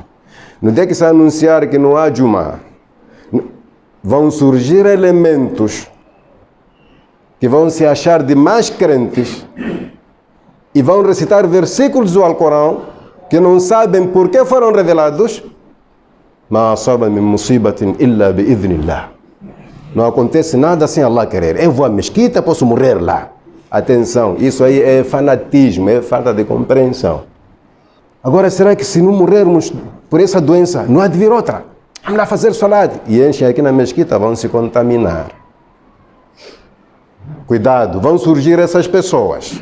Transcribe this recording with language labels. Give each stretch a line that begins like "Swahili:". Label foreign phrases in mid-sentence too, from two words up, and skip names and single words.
Portuguese: No dia que se anunciar que não há Jum'ah, vão surgir elementos que vão se achar de mais crentes e vão recitar versículos do Alcorão que não sabem por que foram revelados.
Arabic: Ma asaba min musibatin illa bi'idhnillah.
Portuguese: Não acontece nada sem Allah querer. Eu vou à mesquita, posso morrer lá. Atenção, isso aí é fanatismo, é falta de compreensão. Agora, será que se não morrermos por essa doença, não há de vir outra? Vamos lá fazer salat. E enchem aqui na mesquita, vão se contaminar. Cuidado, vão surgir essas pessoas.